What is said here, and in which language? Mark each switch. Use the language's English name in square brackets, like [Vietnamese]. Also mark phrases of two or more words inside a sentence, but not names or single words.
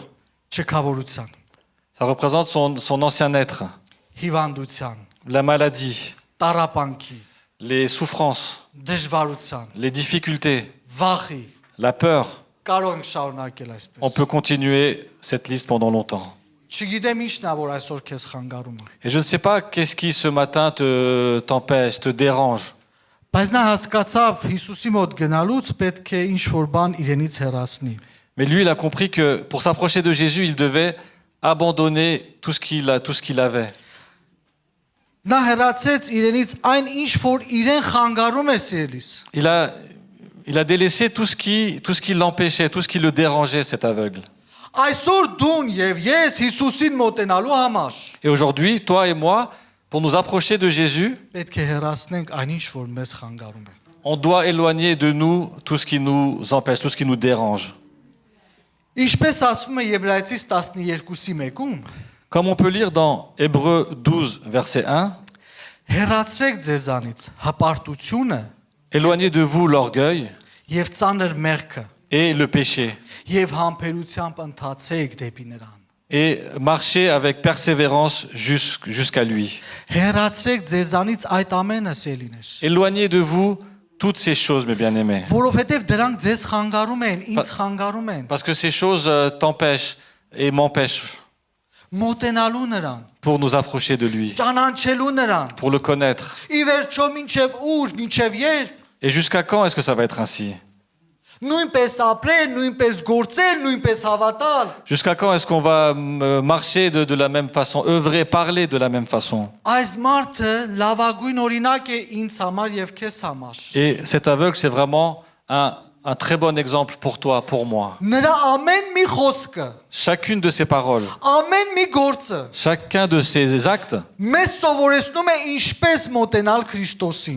[Armenian] Չքավորության, [French] Ça représente son ancien être, [Armenian] հիվանդության, [French] la maladie, [Armenian] տառապանքի, [French] les souffrances, [Armenian] դժվարության, [French] les difficultés, [Armenian] վախի, [French] la peur. [Armenian] կարող ենք շարունակել այսպես։ [French] On peut continuer cette liste pendant longtemps. [Armenian] Չգիտեմ ինչն է որ այսօր քեզ խանգարում է։ [French] Et je ne sais pas qu'est-ce qui ce matin t'empêche, te dérange. [Armenian] Բայց նա հասկացավ Հիսուսի մոտ գնալուց պետք է ինչ որ բան իրենից հեռացնի։ [French] Mais lui, il a compris que pour s'approcher de Jésus, il devait abandonner tout ce qu'il avait. [Armenian] Նա հեռացեց իրենից այն ինչ որ իրեն խանգարում է սիրելիս։ [French] Il a délaissé tout ce qui l'empêchait, tout ce qui le dérangeait, cet aveugle. [Armenian] Այսօր դուն եւ ես Հիսուսին մոտենալու համար [French] Et aujourd'hui, toi et moi, pour nous approcher de Jésus, [Armenian] պետք է հեռացնենք այն ինչ որ մեզ խանգարում է։ [French] on doit éloigner de nous tout ce qui nous empêche, tout ce qui nous dérange. [Armenian] Ինչպես ասվում է Եբրայեցիս 12-ի 1-ում, [French] Comme on peut lire dans Hébreux 12, verset 1, [Armenian] հեռացրեք ձեզանից հպարտությունը [French] éloignez de vous l'orgueil [Armenian] եւ ծանր մեղքը [French] et le péché, [Armenian] եւ համբերությամբ ընթացեք դեպի նրան։ [French] et marchez avec persévérance jusqu'à lui. [Armenian] Հեռացրեք ձեզանից այդ ամենը սելիներ, [French] Éloignez de vous toutes ces choses, mes bien-aimés, [Armenian] որովհետեւ դրանք ձեզ խանգարում են, ինձ խանգարում են։ [French] parce que ces choses t'empêchent et m'empêchent [Armenian] Մոտենալու նրան, [French] pour nous approcher de lui, [Armenian] ճանաչելու նրան։ [French] pour le connaître. [Armenian] Ի վերջո մինչև ուր, մինչև երբ, [French] Et jusqu'à quand est-ce que ça va être ainsi? [Armenian] նույնպես ապրել, նույնպես գործել, նույնպես հավատալ։ [French] Jusqu'à quand est-ce qu'on va marcher de la même façon, œuvrer, parler de la même façon? [Armenian] Այս մարդը լավագույն օրինակ է ինձ համար եւ քեզ համար։ [French] Et cet aveugle, c'est vraiment un très bon exemple pour toi, pour moi. [Armenian] Նրա ամեն մի խոսքը, [French] Chacune de ces paroles, [Armenian] ամեն մի գործը [French] chacun de ces actes [Armenian] մեզ սովորեցնում է ինչպես մոտենալ Քրիստոսին։